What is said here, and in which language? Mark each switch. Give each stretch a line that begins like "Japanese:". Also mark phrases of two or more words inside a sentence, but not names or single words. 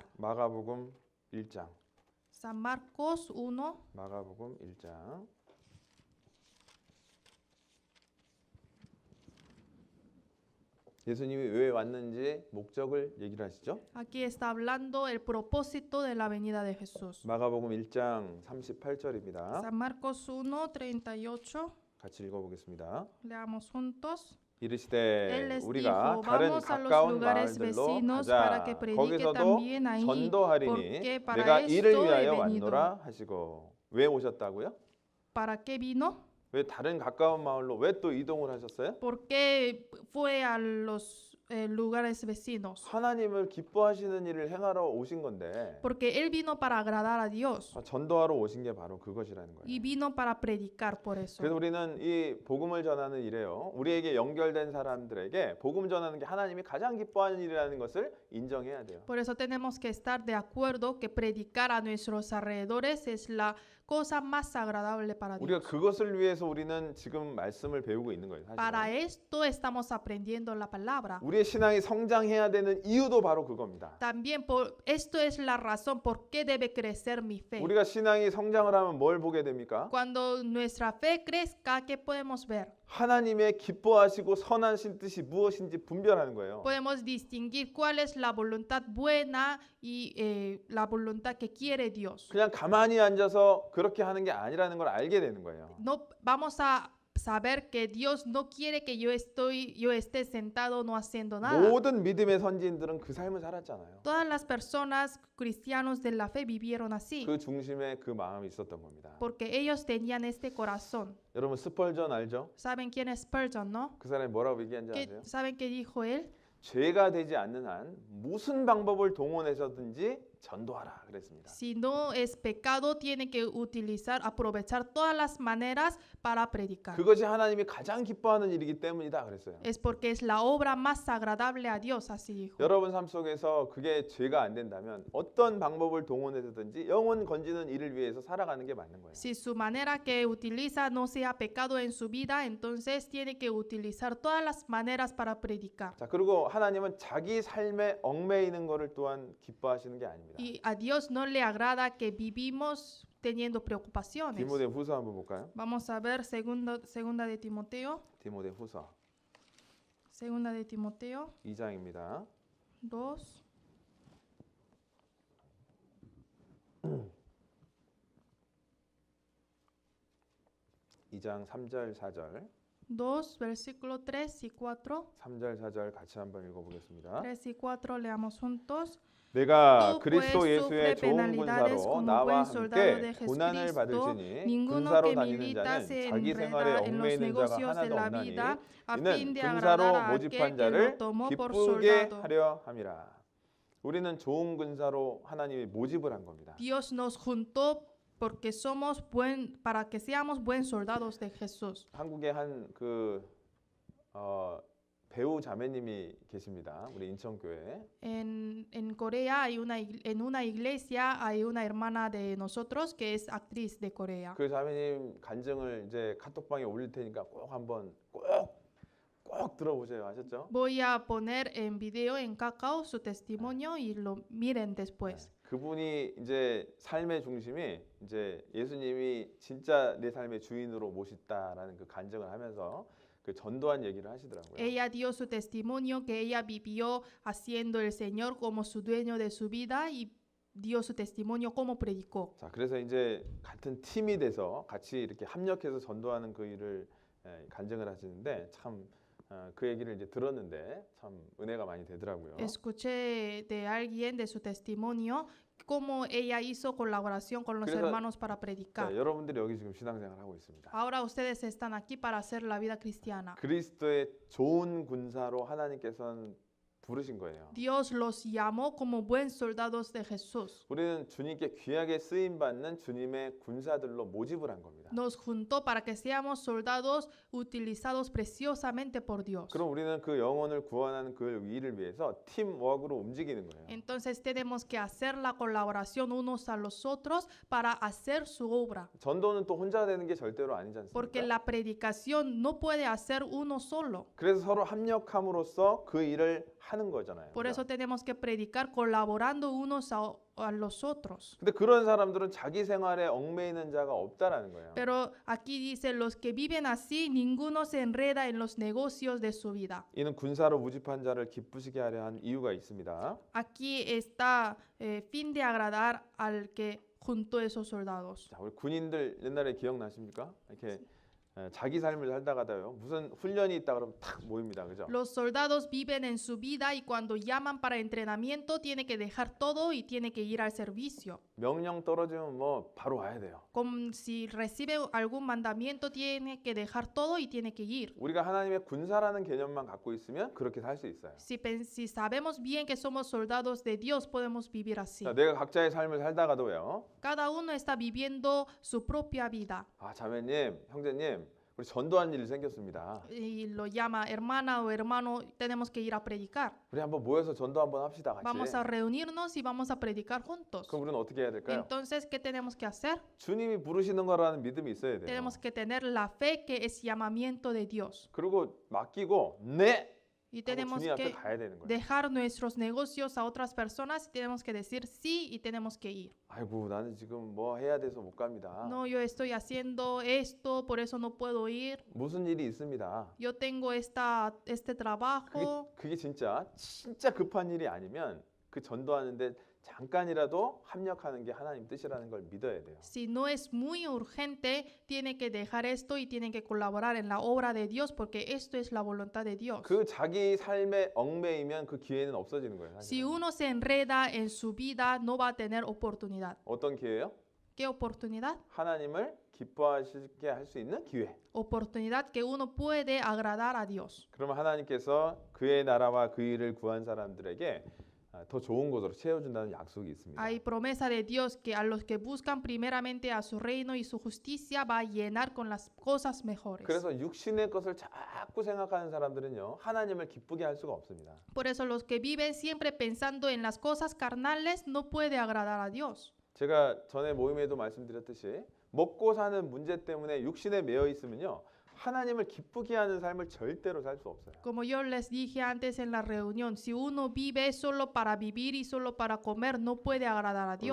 Korean: 마가복음 1장.
Spanish: San Marcos 1,
Korean: 마가복음 1장. 예수님이 왜 왔는지 목적을 얘기를 하시죠.
Spanish: aquí está hablando el propósito de la venida de Jesús.
Korean: 마가복음 1장 38절입니다.
Spanish: San Marcos 1, 38,
Korean: 같이 읽어보겠습니다.
Spanish: leamos juntos. Él
Korean: 이르시되
Spanish: les
Korean: 우리가
Spanish: dijo,
Korean: 다른
Spanish: vamos a los
Korean: 가까운
Spanish: lugares
Korean: 마을들로
Spanish: vecinos para que
Korean: 가자.
Spanish: predique
Korean: 거기서도
Spanish: también ahí,
Korean: 전도하리니
Spanish: porque para
Korean: 내가
Spanish: esto
Korean: 이를
Spanish: he
Korean: 위하여
Spanish: venido.
Korean: 왔노라 하시고. 왜 오셨다고요?
Spanish: ¿Para qué vino?
Korean: 왜 다른 가까운 마을로 왜 또 이동을 하셨어요?
Spanish: ¿Por qué fue a los lugares vecinos?
Korean: 하나님을 기뻐하시는 일을 행하러 오신 건데
Spanish: Porque Él vino para agradar a Dios
Korean: 전도하러 오신 게 바로 그것이라는 거예요.
Spanish: y vino para predicar por eso.
Korean: 그래서 우리는 이 복음을 전하는 일에요. 우리에게 연결된 사람들에게 복음 전하는 게 하나님이 가장 기뻐하는 일이라는 것을 인정해야 돼요.
Spanish: Por eso tenemos que estar de acuerdo que predicar a nuestros alrededores es la cosa más agradable para
Korean: 우리가
Spanish: Dios.
Korean: 그것을 위해서 우리는 지금 말씀을 배우고 있는 거예요.
Spanish: Para
Korean: 사실은.
Spanish: esto estamos aprendiendo la palabra.
Korean: 우리의 신앙이 성장해야 되는 이유도 바로 그겁니다.
Spanish: También esto es la razón por qué debe crecer mi fe.
Korean: 우리가 신앙이 성장을 하면 뭘 보게 됩니까?
Spanish: Cuando nuestra fe crezca, ¿qué podemos ver?
Korean: 하나님의 기뻐하시고 선하신 뜻이 무엇인지 분별하는 거예요.
Spanish: Podemos distinguir cuál es la voluntad buena y la voluntad que quiere Dios.
Korean: 그냥 가만히 앉아서 그렇게 하는 게 아니라는 걸 알게 되는 거예요.
Spanish: No vamos a saber que Dios no quiere que yo esté sentado no haciendo nada.
Korean: 모든 믿음의 선지인들은 그 삶을 살았잖아요.
Spanish: Todas las personas cristianos de la fe vivieron así,
Korean: 그 중심에 그 마음이 있었던 겁니다.
Spanish: porque ellos tenían este corazón.
Korean: 여러분 스펄전 알죠?
Spanish: ¿Saben quién es Spurgeon, no?
Korean: 그 사람이 뭐라고 얘기한지 아세요?
Spanish: ¿Saben qué dijo él?
Korean: 죄가 되지 않는 한 무슨 방법을 동원해서든지 전도하라 그랬습니다.
Spanish: Si no es pecado, tiene que aprovechar todas las maneras para predicar.
Korean: 그것이 하나님이 가장 기뻐하는 일이기 때문이다 그랬어요.
Spanish: Es porque es la obra más agradable a Dios, así dijo.
Korean: 여러분 삶 속에서 그게 죄가 안 된다면 어떤 방법을 동원해서든지 영혼 건지는 일을 위해서 살아가는 게 맞는 거예요.
Spanish: Si su manera que utiliza no sea pecado en su vida, entonces tiene que utilizar todas las maneras para predicar.
Korean: 자, 그리고 하나님은 자기 삶에 얽매이는 것을 또한 기뻐하시는 게 아닙니다.
Spanish: Y a Dios no le agrada que vivimos teniendo preocupaciones.
Korean: 디모데후서 한번 볼까요?
Spanish: Vamos a ver segunda de Timoteo,
Korean: 디모데후서
Spanish: segunda de Timoteo
Korean: 2장입니다. 2, 2장 3절 4절
Spanish: 2, versículo 3 y 4.
Korean: 3절 4절 같이 한번 읽어보겠습니다.
Spanish: 3 y 4 leamos juntos.
Korean: 내가
Spanish: Tú,
Korean: 그리스도
Spanish: pues,
Korean: 예수의
Spanish: sufre
Korean: 좋은
Spanish: penalidades
Korean: 군사로
Spanish: como
Korean: 나와
Spanish: buen soldado de
Korean: 함께 고난을
Spanish: Jesucristo.
Korean: 받을지니
Spanish: Ninguno
Korean: 군사로
Spanish: que
Korean: 다니는
Spanish: milita
Korean: 자는
Spanish: se
Korean: 자기 생활에
Spanish: enreda en los
Korean: 얽매이는 자가
Spanish: negocios de
Korean: 하나도
Spanish: la
Korean: 없나니
Spanish: vida a fin
Korean: 이는
Spanish: de
Korean: 군사로
Spanish: agradar a
Korean: 모집한
Spanish: aquel que lo
Korean: 자를
Spanish: tomó por
Korean: 기쁘게
Spanish: soldado.
Korean: 하려 함이라. 우리는 좋은 군사로 하나님이 모집을 한 겁니다.
Spanish: Dios nos juntó porque para que seamos buenos soldados de Jesús.
Korean: 한국에 배우 자매님이 계십니다. 우리 인천교회.
Spanish: En Corea en una iglesia hay una hermana de nosotros que es actriz de Corea.
Korean: 그 자매님 간증을 이제 카톡방에 올릴 테니까 꼭 한번 꼭 들어보세요. 아셨죠?
Spanish: Voy a poner en video en Kakao su testimonio y lo miren después.
Korean: 그분이 이제 삶의 중심이 이제 예수님이 진짜 내 삶의 주인으로 모셨다라는 그 간증을 하면서 그 전도한 얘기를 하시더라고요.
Spanish: Ella dio su testimonio que ella vivió haciendo el Señor como su dueño de su vida y dio su testimonio como predicó.
Korean: 자, 그래서 이제 같은 팀이 돼서 같이 이렇게 합력해서 전도하는 그 일을 간증을 하시는데 참 그 얘기를 이제 들었는데 참 은혜가 많이 되더라고요.
Spanish: Escuché de alguien de su testimonio cómo ella hizo colaboración con los
Korean: 그래서-
Spanish: hermanos para predicar.
Korean: 자, 여러분들이 여기 지금 신앙생활 하고 있습니다.
Spanish: Ahora ustedes están aquí para hacer la vida cristiana.
Korean: 그리스도의 좋은 군사로 하나님께서는 부르신 거예요.
Spanish: Dios los llamó como buenos soldados de Jesús.
Korean: 우리는 주님께 귀하게 쓰임 받는 주님의 군사들로 모집을 한 겁니다.
Spanish: Nos juntó para que seamos soldados utilizados preciosamente por Dios.
Korean: 그럼 우리는 그 영혼을 구원하는 그 일을 위해서 팀워크로 움직이는 거예요.
Spanish: Entonces tenemos que hacer la colaboración unos a los otros para hacer su obra.
Korean: 전도는 또 혼자 되는 게 절대로 아니지
Spanish: Porque
Korean: 않습니까?
Spanish: la predicación no puede hacer uno solo.
Korean: 그래서 서로 합력함으로써 그 일을 하는 거잖아요.
Spanish: Por
Korean: 그죠?
Spanish: eso tenemos que predicar colaborando unos a los otros.
Korean: 근데 그런 사람들은 자기 생활에 얽매이는 자가 없다라는 거예요.
Spanish: Pero aquí dice, los que viven así, ninguno se enreda en los negocios de su vida.
Korean: 이는 군사로 모집한 자를 기쁘시게 하려 한 이유가 있습니다.
Spanish: Aquí está fin de agradar al que juntó esos soldados.
Korean: 자, 우리 군인들 옛날에 기억나십니까? 이렇게 자기 삶을 살다가요 무슨 훈련이 있다 그러면 탁 모입니다, 그죠?
Spanish: Los soldados viven en su vida y cuando llaman para entrenamiento tiene que dejar todo y tiene que ir al servicio.
Korean: 명령 떨어지면 뭐 바로 와야 돼요.
Spanish: Como si recibe algún mandamiento tiene que dejar todo y tiene que ir.
Korean: 우리가 하나님의 군사라는 개념만 갖고 있으면 그렇게 살 수 있어요.
Spanish: Si sabemos bien que somos soldados de Dios, podemos vivir así.
Korean: 자, 내가 각자의 삶을 살다가도요.
Spanish: Cada uno está viviendo su propia vida.
Korean: 아, 자매님, 형제님, 우리 전도한 일이 생겼습니다.
Spanish: y lo llama hermana o hermano, tenemos que ir a predicar.
Korean: 우리 한번 모여서 전도 한번 합시다 같이.
Spanish: Vamos a reunirnos y vamos a predicar juntos.
Korean: 그럼 우리는 어떻게 해야 될까요?
Spanish: Entonces, ¿qué tenemos que hacer?
Korean: 주님이 부르시는 거라는 믿음이 있어야 돼요.
Spanish: Tenemos que tener la fe que es llamamiento de Dios.
Korean: 그리고 맡기고 네
Spanish: Y
Korean: 하고
Spanish: tenemos
Korean: 주님 앞에
Spanish: que
Korean: 가야 되는 거예요.
Spanish: dejar nuestros negocios a otras personas y tenemos que decir sí y tenemos que ir.
Korean: 아이고 나는 지금 뭐 해야 돼서 못 갑니다.
Spanish: No, yo estoy haciendo esto, por eso no puedo ir.
Korean: 무슨 일이 있습니다.
Spanish: Yo tengo este trabajo.
Korean: 그게 진짜 급한 일이 아니면 그 전도하는데 잠깐이라도 합력하는 게 하나님 뜻이라는 걸 믿어야 돼요.
Spanish: Si no es muy urgente, tiene que dejar esto y tiene que colaborar en la obra de Dios porque esto es la voluntad de Dios.
Korean: 그 자기 삶에 얽매이면 그 기회는 없어지는 거예요.
Spanish: Si
Korean: 사실은.
Spanish: uno se enreda en su vida, no va a tener oportunidad.
Korean: 어떤 기회요?
Spanish: ¿Qué oportunidad?
Korean: 하나님을 기뻐하시게 할 수 있는 기회.
Spanish: Oportunidad que uno puede agradar a Dios.
Korean: 그러면 하나님께서 그의 나라와 그 일을 구한 사람들에게 더 좋은 곳으로 채워준다는 약속이 있습니다.
Spanish: Hay promesa de Dios que a los que buscan primeramente a su reino y su justicia va a llenar con las cosas mejores.
Korean: 그래서 육신의 것을 자꾸 생각하는 사람들은요 하나님을 기쁘게 할 수가 없습니다.
Spanish: Por eso los que viven siempre pensando en las cosas carnales no puede agradar a Dios.
Korean: 제가 전에 모임에도 말씀드렸듯이 먹고 사는 문제 때문에 육신에 매여 있으면요 하나님을 기쁘게 하는 삶을 절대로 살 수 없어요.
Spanish: Como yo les dije antes en la reunión, si uno vive solo para vivir y solo para comer, no puede agradar a Dios.